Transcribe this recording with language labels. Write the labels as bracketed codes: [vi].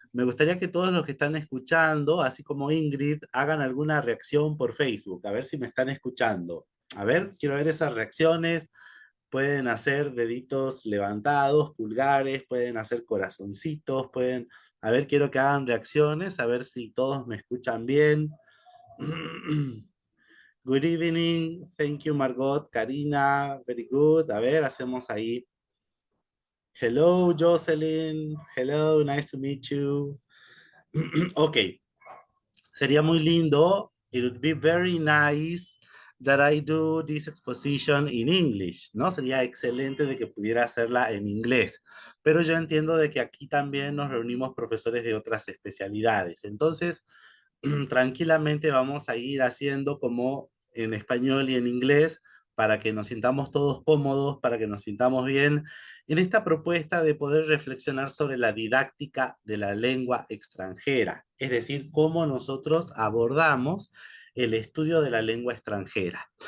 [es] Me gustaría que todos los que están escuchando, así como Ingrid, hagan alguna reacción por Facebook, a ver si me están escuchando. A ver, quiero ver esas reacciones. Pueden hacer deditos levantados, pulgares, pueden hacer corazoncitos, pueden... A ver, quiero que hagan reacciones, a ver si todos me escuchan bien. [en] Good evening, thank you Margot, Karina, very good. [es] A ver, hacemos ahí. [en] Hello Jocelyn, hello, nice to meet you. Ok, [es] sería muy lindo. [en] It would be very nice that I do this exposition in English, ¿no? [es] Sería excelente de que pudiera hacerla en inglés, pero yo entiendo de que aquí también nos reunimos profesores de otras especialidades. Entonces, tranquilamente vamos a ir haciendo como en español y en inglés para que nos sintamos todos cómodos, para que nos sintamos bien en esta propuesta de poder reflexionar sobre la didáctica de la lengua extranjera, es decir, cómo nosotros abordamos el estudio de la lengua extranjera.